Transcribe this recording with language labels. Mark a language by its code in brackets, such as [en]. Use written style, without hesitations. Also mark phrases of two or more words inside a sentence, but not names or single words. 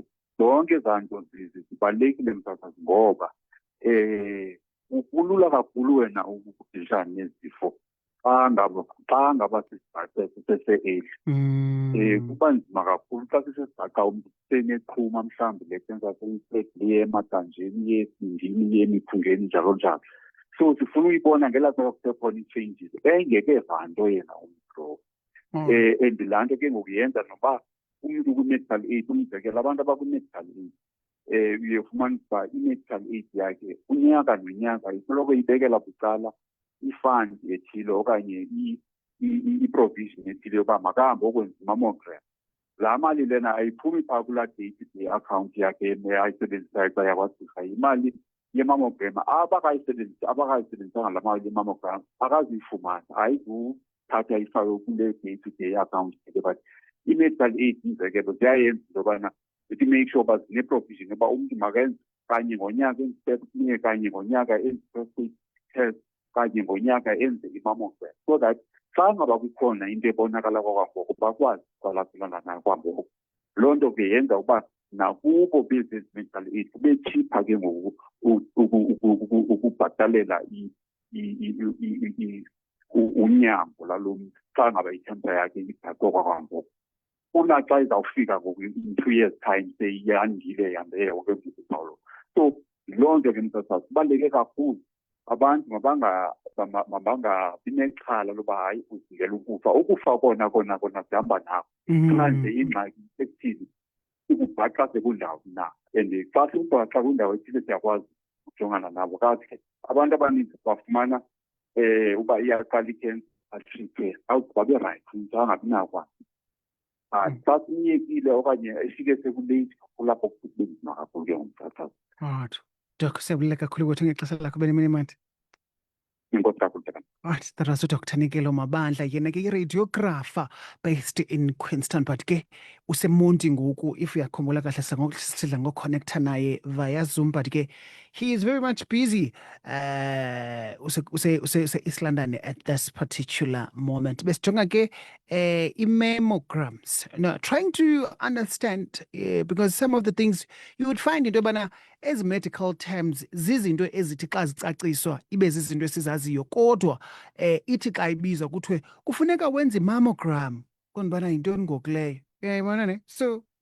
[xh] Zonke ezaa nto zibalulekile msasazi ngoba kulula kakhulu wena ukudilishana nezifo xa ngaba sise-age kuba nzima kakhulu xa sisesigaxa umntu seneqhuma mhlawumbi le senza liye ematanjeni yesindini liye emiphungeni njalo njalo. So sifuna uyibona ngelaa xa kusekhona ii-changes engekeva nto yena umntu and laa nto ke ngoku yenza noba umntu kwi- [en] medical aid, [xh] umzekelo abantu abakwi- [en] medical aid [xh] uye fumanisa uba i- [en] medical aid [xh] yakhe unyaka nonyaka isoloko ibekela bucala i-fund ethile okanye i-provision ethile yoba makahambe okwenza i-mammogram. Laa mali lena ayiphumi phaa kulaa [en] day-to-day account [xh] yakhe ayisebenzisayo xa yakwagqirha. Imali ye-mammogram abakayisebenzisanga laa mali ye-mammogram akazuyifumana, ayizuthatha ifakwe kule [en] day-to-day account [xh] yakhe. But i- [en] medical aid [xh] umzekelo ziyayenza into yobana [en] to make sure [xh] uba zine-provision yoba umntu makenze kanye ngonyaka enze kanye ngonyaka enze test kanye ngonyaka enze i-mammogram, [en] so that [xh] xa ngaba kukhona into ebonakala kwakwangoku bakwazi ukwalaphulana nayo kwangoko. Loo nto ke yenza uba nakubo beze- [en] medical aid [xh] kube cheaper ke ngoku ukubhatalela unyango lalo mntu xa ngaba i-cancer yakhe ibhaqwe kwakwangoku. Unaxa izawufika ngoku [en] in 2 years time [xh] seyandile yambe yonke into. So loo nto ke msasazi kubaluleke kakhulu abantu mabangabi nexhala loba hayi uzingela ukufa. Ukufa kona sihamba nako. Xa nje ingxaki ekuthini ukubhaxa sekundawo na, and xa sikubhaxa kwindawo ethile siyakwazi ukujongana nabo. Kathi abantu abaninzi bafumana uba iyaqala i-cancer atrithwe babe right umntu angabi nakwazi. Xa sinyekile okanye efike sekulate kulapho kube nzima kakhulu ke ngomsasazi. Right. Doc, siyabulele kakhulu ukuthi ngexesha lakho benemini. Inkosi kakhulu. [en] Right, that was Dr. [xh] Nikelo Mabandla, yena ke i-radiographer [en] based in Queenstown, [xh] but ke useMonti ngoku, if uyakhumbula kahle sidla ngoconnecta naye via Zoom, but ke [en] he is very much busy East London at this particular moment. [xh] Besijonga ke i-mammograms, [en] trying to understand because some of the things you would find [xh] into yobana [en] as medical terms [xh] zizinto ezithi xa zicaciswa ibe zizinto esizaziyo, kodwa ithi xa ibizwa kuthiwe kufuneka wenze i-mammogram, konibana yintoni ngoku leyo, uyayibona ne? So